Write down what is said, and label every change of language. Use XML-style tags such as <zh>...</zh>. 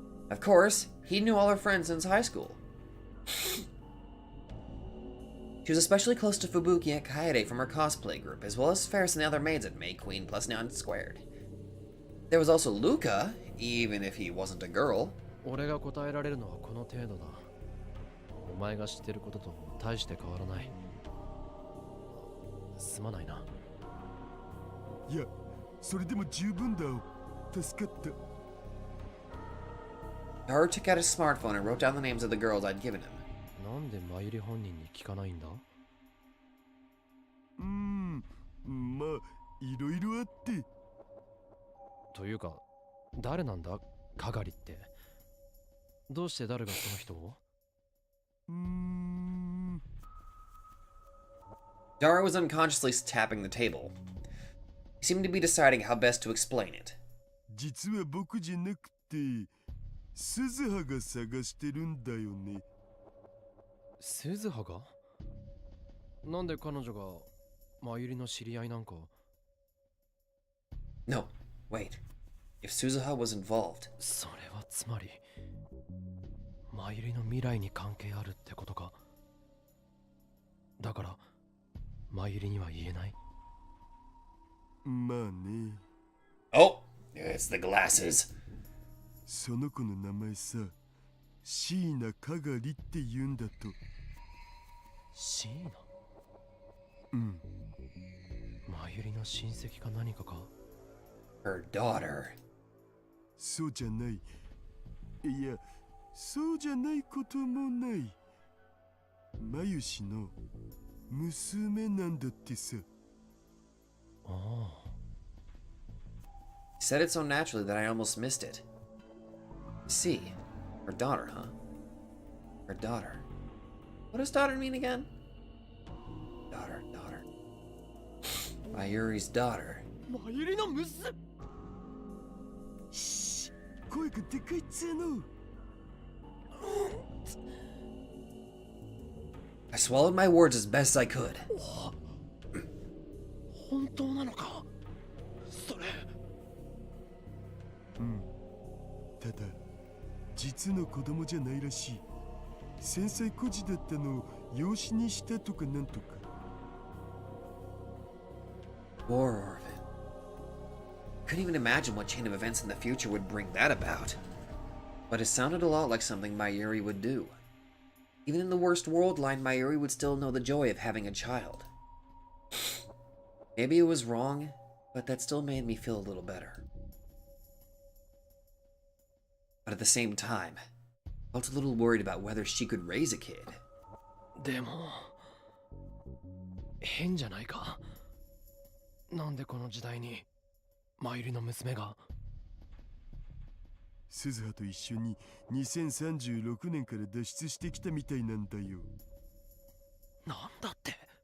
<en>Of course, he knew all her friends since high school. She was especially close to Fubuki and Kaede from her cosplay group, as well as Ferris and the other maids at May Queen plus Nyan Squared. There was also Luca, even if he wasn't a girl.</en> <ja>俺が答えられるのはこの程度だ。お前が知ってることと大して変わらない。すまないな。いや、それでも十分だよ。助かった。</ja> <en>Daru took out his smartphone and wrote down the names of the girls I'd given him.</en> <ja>なんでマユリ本人に聞かないんだ？まあ、いろいろあって。というか、誰なんだ、かがりって。どうして誰がその人を</ja> <en>Daru was unconsciously tapping the table. He seemed to be deciding how best to explain it.</en> <ja>実は僕じゃなくて、鈴葉が探してるんだよね。鈴葉が？なんで彼女がマユリの知り合いなんか？</ja> <en>No, wait. If Suzuha was involved.</en> <ja>それはつまり、マユリの未来に関係あるってことか。だから、マユリには言えない。まあね。</ja> <en>Oh, it's the glasses.</en> <ja>その子の名前さ、椎名かがりって言うんだと。椎名？うん。マユリの親戚か何かか？</ja> <en>Her daughter.</en> <ja>そうじゃない。いや、そうじゃないこともない。マユシの娘なんだってさ。ああ。</ja> <en>He said it so naturally that I almost missed it. See, her daughter, huh? Her daughter. What does daughter mean again? Daughter. Mayuri's daughter.</en> <ja>マユリの娘。声がでかいっつうの。</ja> <en>I swallowed my words as best I could.</en> <ja>本当なのかそれ。ただ実の子供じゃないらしい。繊細孤児だったのを養子にしたとかなんとか。</ja> <en>Poor orphan. Couldn't even imagine what chain of events in the future would bring that about. But it sounded a lot like something Mayuri would do. Even in the worst world line, Mayuri would still know the joy of having a child. Maybe it was wrong, but that still made me feel a little better. But at the same time, I felt a little worried about whether she could raise a kid.</en> <ja>でも変じゃないか。なんでこの時代にマユリの娘が。鈴葉と一緒に2036年から脱出してきたみたいなんだよ。なんだって。</ja>